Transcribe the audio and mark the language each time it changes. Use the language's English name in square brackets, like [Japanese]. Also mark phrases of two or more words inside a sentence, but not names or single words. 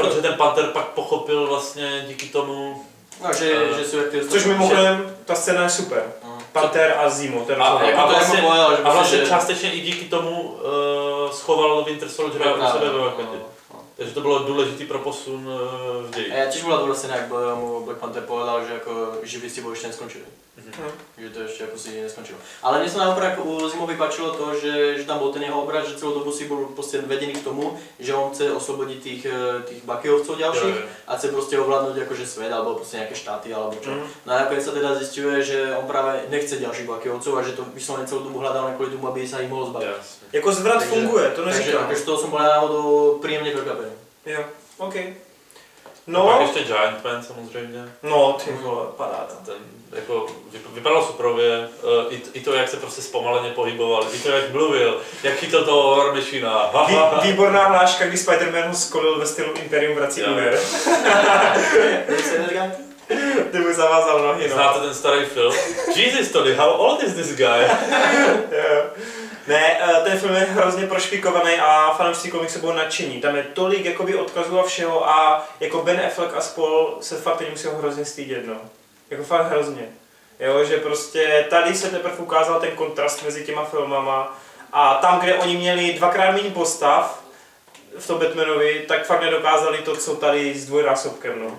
[Czech] Protože ten Panter pak pochopil vlastně díky tomu, No, že jsou jak ty Což mimochodem, ta scéna je super. Panther a Zimo, to je A- rozhodně. jako to vlastně- [Slovak] jako povedal, že [Czech] a vlastně prostě, částečně i díky tomu schoval Winter Soldiera u sebe ve vakatě. Takže to bylo důležitý pro posun v ději. A [Slovak] ja tiež bola dobrá scéna, jak mu Black Panther povedal, že ako živí s tebou ešte neskončili. Že to ešte ako si neskončilo. Ale mne sa naopak u Zimovi páčilo to, že tam bol ten jeho obraz, že celú dobu si bol proste vedený k tomu, že on chce oslobodiť tých Buckyovcov ďalších a chce proste ovládnuť akože svet alebo proste nejaké štáty alebo čo. No a nakoniec sa teda zisťuje, že on práve nechce ďalších Buckyovcov a že to vyslovene celú dobu hľadal len kvôli tomu, aby sa ich mohol zbaviť. [Czech] Jasně. Jako zvrat Takže- funguje, to Takže neříkám. [Slovak] akože toho som bol náhodou príjemne prekvapený. [Czech] Jo, OK. No. Pak No, ještě Giant Man samozřejmě. no ty vole, paráda. Ten jako vypadal superově, i to, jak se prostě zpomaleně pohyboval, i to, jak mluvil, jak chytil toho War Machina. Výborná hláška, kdy Spider-Man ho skolil ve stylu Imperium vrací Jo. úder. Ty mu zavázal nohy, no. Znáte ten starý film? [English] Jesus Tony, how old is this guy? [Czech] Jo. Ne, ten film je hrozně prošpikovaný a fanoušci komiksu budou nadšení. Tam je tolik jakoby odkazů a všeho a jako Ben Affleck a spol se fakt teď musí hrozně stydět, no. Jako fakt hrozně. Jo, že prostě tady se teprve ukázal ten kontrast mezi těma filmama a tam, kde oni měli dvakrát méně postav v tom Batmanovi, tak fakt nedokázali to, co tady s dvojnásobkem, no.